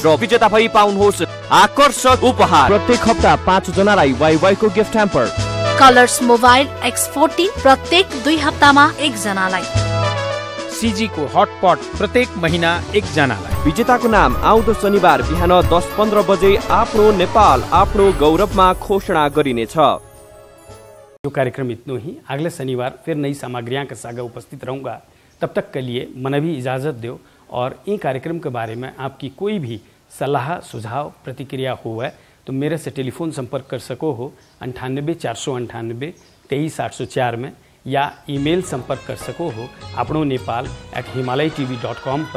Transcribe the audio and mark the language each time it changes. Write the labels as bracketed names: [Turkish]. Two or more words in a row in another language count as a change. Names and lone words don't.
[Nepali] र विजेता भई पाउनुहोस् आकर्षक उपहार। प्रत्येक हप्ता 5 जनालाई वाइवाई को [English] gift hamper. [Nepali] कलर्स मोबाइल X14 प्रत्येक 2 हप्तामा 1 जनालाई। सीजी को हटपट प्रत्येक महिना 1 जनालाई। विजेताको नाम आउँदो शनिबार बिहान 10:15 बजे आफ्नो नेपाल आफ्नो गौरवमा घोषणा गरिनेछ। [Hindi] जो कार्यक्रम इतना ही, अगले शनिवार फिर नई सामग्रियां के साथ उपस्थित रहूंगा। तब तक के लिए मन भी इजाजत दो और इन कार्यक्रम के बारे में आपकी कोई भी सलाह सुझाव प्रतिक्रिया हो है तो मेरे से टेलीफोन संपर्क कर सको हो 98 498 23 804 में, या ईमेल संपर्क कर सको हो अपनो नेपाल@himalaytv.com पर।